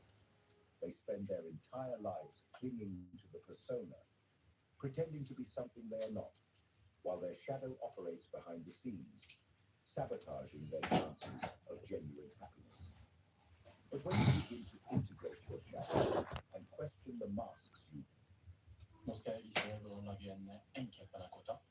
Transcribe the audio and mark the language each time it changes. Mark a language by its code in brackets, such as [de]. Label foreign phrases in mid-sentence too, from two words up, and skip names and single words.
[en] They spend their entire lives clinging to the persona, pretending to be something they are not, while their shadow operates behind the scenes, sabotaging their chances of genuine happiness. But when you begin to integrate your shadow and question the masks you... [no] Nå skal jeg vise deg hvordan lage en enkel panna cotta.